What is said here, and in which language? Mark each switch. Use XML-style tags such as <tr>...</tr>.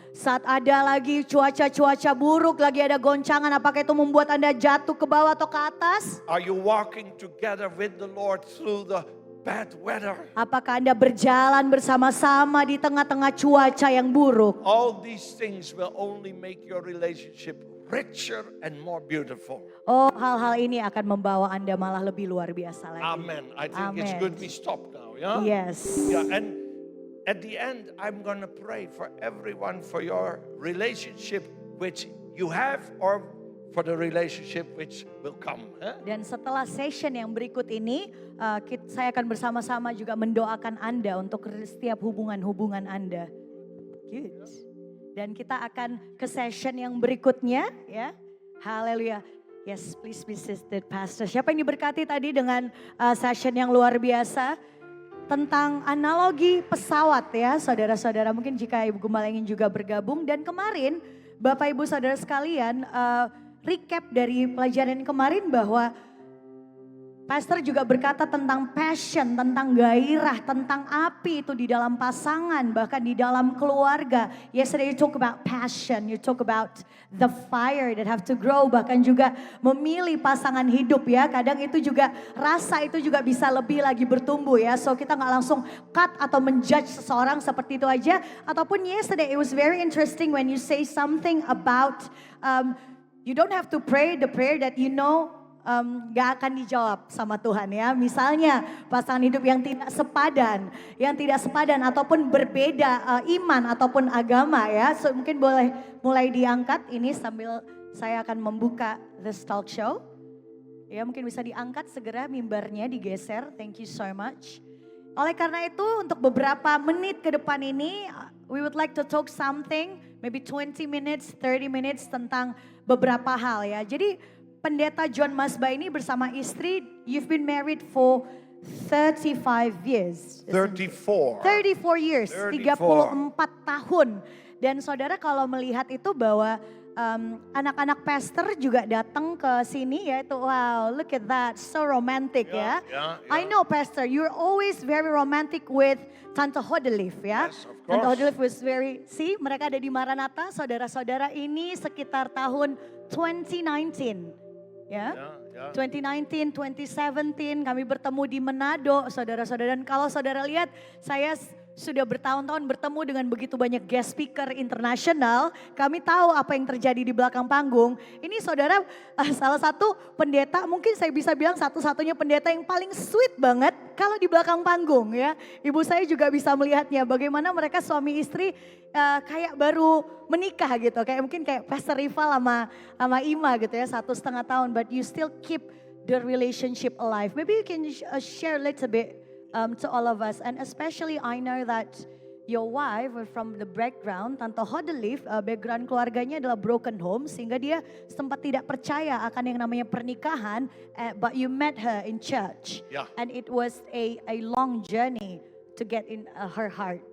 <id>Saat ada lagi cuaca-cuaca buruk, lagi ada goncangan, apakah itu membuat Anda jatuh ke bawah atau ke atas?</id> <en>Are you walking together with the Lord through the bad weather?</en> <id>Apakah Anda berjalan bersama-sama di tengah-tengah cuaca yang buruk?</id> <en>All these things will only make your relationship richer and more beautiful.</en> <id>Oh, hal-hal ini akan membawa Anda malah lebih luar biasa lagi.</id> <en>Amen. I think it's Amen. good we stop now, yeah? Yes. Yeah, and at the end, I'm going to pray for everyone for your relationship which you have or for the relationship which will come.</en> <id>Dan setelah session yang berikut ini, saya akan bersama-sama juga mendoakan Anda untuk setiap hubungan-hubungan Anda. Good. Dan kita akan ke session yang berikutnya, ya. Haleluya.</id> <en>Yes, please be seated, Pastor.</en> <id>Siapa yang diberkati tadi dengan session yang luar biasa? Tentang analogi pesawat ya, saudara-saudara. Mungkin jika Ibu Gembala ingin juga bergabung. Dan kemarin, Bapak Ibu Saudara sekalian, recap dari pelajaran kemarin bahwa Pastor juga berkata tentang passion, tentang gairah, tentang api itu di dalam pasangan, bahkan di dalam keluarga.</id> <en>Yesterday you talk about passion, you talk about the fire that have to grow,</en> <id>bahkan juga memilih pasangan hidup ya. Kadang itu juga rasa itu juga bisa lebih lagi bertumbuh ya. So kita nggak langsung cut atau menjudge seseorang seperti itu aja. Ataupun</id> <en>yesterday it was very interesting when you say something about you don't have to pray the prayer that you know</en> <id>gak akan dijawab sama Tuhan ya. Misalnya pasangan hidup yang tidak sepadan ataupun berbeda iman ataupun agama ya. So mungkin boleh mulai diangkat ini sambil saya akan membuka</id> <en>this talk show.</en> <id>Ya mungkin bisa diangkat segera mimbarnya digeser.</id> <en>Thank you so much.</en> <id>Oleh karena itu untuk beberapa menit ke depan ini</id> <en>we would like to talk something maybe 20 minutes, 30 minutes</en> <id>tentang beberapa hal ya. Jadi Pendeta John Masba ini bersama istri,</id> <en>you've been married for 35 years. 34.</en> <id>34 years, 34 tahun. Dan saudara kalau melihat itu bahwa anak-anak pastor juga datang ke sini ya. Itu wow,</id> <en>look at that, so romantic</en> <id>ya.</id> <en>I know pastor, you're always very romantic with Tante Hodelief ya. Yes, of</en> <id>Tante</id> <en>course.</en> <id>Hodelief</id> <en>was very, see</en> <id>mereka ada di Maranatha, saudara-saudara ini sekitar tahun 2019 ya. 2019, 2017 kami bertemu di Manado, saudara-saudara. Dan kalau saudara lihat, saya sudah bertahun-tahun bertemu dengan begitu banyak guest speaker internasional. Kami tahu apa yang terjadi di belakang panggung. Ini saudara salah satu pendeta, mungkin saya bisa bilang satu-satunya pendeta yang paling sweet banget kalau di belakang panggung ya. Ibu saya juga bisa melihatnya bagaimana mereka suami istri kayak baru menikah gitu. Kayak mungkin kayak Pastor Rival sama Ima gitu ya, 1,5 tahun.</id> <en>But you still keep the relationship alive. Maybe you can share a little bit to all of us, and especially I know that your wife from the background, Tante Hodelief,</en> <id>background keluarganya adalah broken home, sehingga dia sempat tidak percaya akan yang namanya pernikahan,</id> <en>but you met her in church, and it was a long journey to get in her heart.</en>